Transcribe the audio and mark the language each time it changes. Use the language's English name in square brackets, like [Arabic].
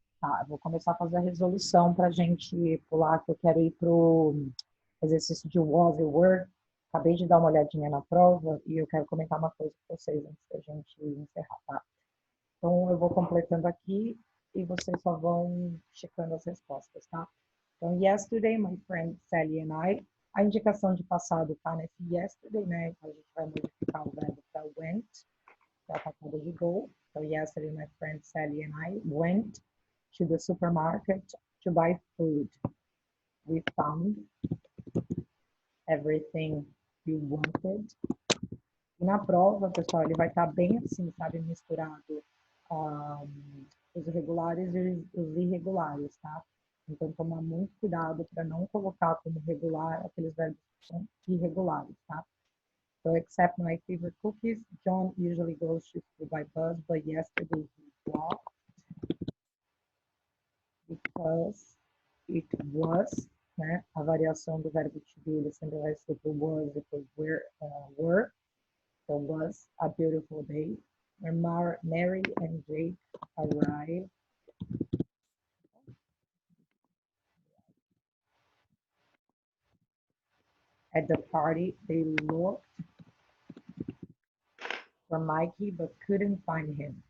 [Portuguese] Tá, eu vou começar a fazer a resolução para a gente pular, que eu quero ir para o exercício de was e were. Acabei de dar uma olhadinha na prova e eu quero comentar uma coisa com vocês antes da gente encerrar, tá? Então, eu vou completando aqui e vocês só vão checando as respostas, tá? Então, [English] yesterday, my friend Sally and I. [Portuguese] A indicação de passado tá nesse yesterday, né? Então, a gente vai modificar o verbo para went, para a patada de go. [English] So, yesterday, my friend Sally and I went to the supermarket to buy food. We found everything we wanted. [Portuguese] E na prova, pessoal, ele vai estar bem assim, sabe, misturado os regulares e os irregulares, tá? Então, tomar muito cuidado para não colocar como regular aqueles verbos que são irregulares, tá? [English] So, except my favorite cookies, John usually goes to school by bus, but yesterday he walked because it was, né? [Portuguese] A variação do verbo to be, ele sempre vai ser pro was e pro were. [English] So, was a beautiful day. When Mary and Jake arrived at the party, they looked for Mikey but couldn't find him.